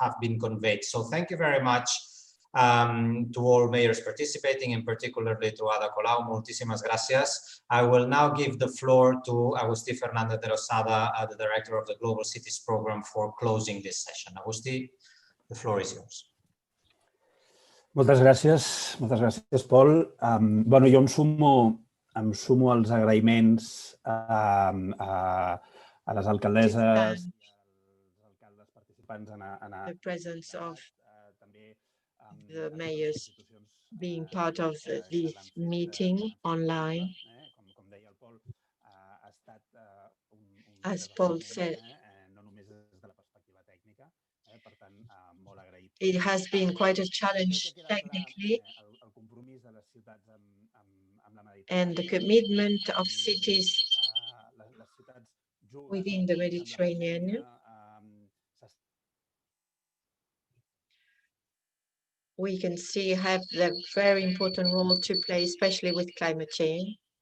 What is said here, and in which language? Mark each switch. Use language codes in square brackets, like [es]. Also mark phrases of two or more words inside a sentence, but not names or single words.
[en] So thank you very much. To all mayors participating, and particularly to Ada Colau, [es] muchísimas gracias. [en] I will now give the floor to Agustí Fernández de Losada, the director of the Global Cities Program, for closing this session. Agustí, the floor is yours. [ca] Moltes gràcies, Pol. Bueno, jo em sumo als agraïments a les alcaldesses i als alcaldes participants [en] the presence of the mayors being part of this meeting online. As Paul said, it has been quite a challenge technically, and the commitment of cities within the Mediterranean, we can see have a very important role to play, especially with climate change.